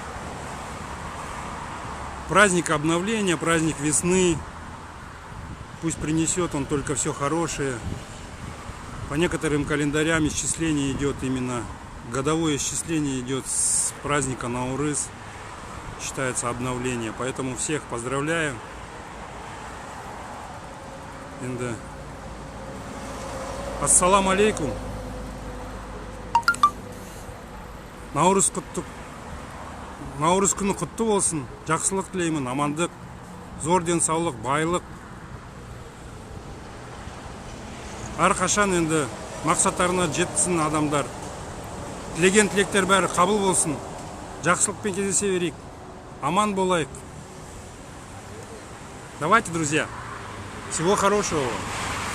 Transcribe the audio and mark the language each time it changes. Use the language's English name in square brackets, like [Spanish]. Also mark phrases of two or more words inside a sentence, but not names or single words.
[Russian] Праздник обновления, праздник весны. Пусть принесет он только все хорошее. По некоторым календарям исчисление идет именно, годовое исчисление идет с праздника Наурыз. Считается обновление. Поэтому всех поздравляю. [Arabic] السلام عليكم. [Kazakh] Наурыз күні құтты болсын. Жақсылық тілеймін, амандық, зор денсаулық, байлық. Әрқашан енді мақсаттарына жетсін адамдар. Тілеген тілектер бәрі қабыл болсын. Жақсылықпен кездесе берейік. Аман болайық. [Russian] Давайте, друзья. Всего хорошего.